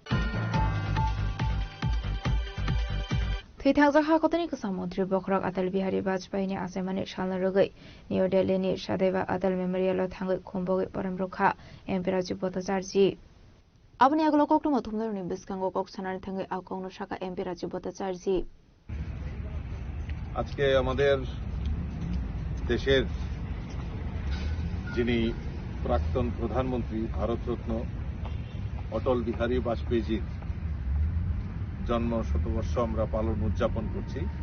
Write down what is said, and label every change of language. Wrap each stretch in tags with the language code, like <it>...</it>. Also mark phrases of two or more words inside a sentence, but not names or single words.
<trp>थैथांजाखा कतनी कसाम मंत्री बखरक अटल बिहारी वाजपेयी ने आसेमानि सालना रगै न्यू दिल्ली नि सदैव अटल मेमोरियल थांगै खुंबगै परमरुखा एमपी राजीव भट्टाचार्य अपनी अगलो कोकटु मथुमलनि बिस्कांगो कोक सानानि थांगै आकौनो शाखा एमपी राजीव भट्टाचार्य</trp> <bn>আজকে আমাদের দেশের যিনি প্রাক্তন প্রধানমন্ত্রী ভারতরত্ন অটল বিহারী বাজপেয়ীজির জন্ম শতবর্ষ আমরা উদযাপন করছি।</bn>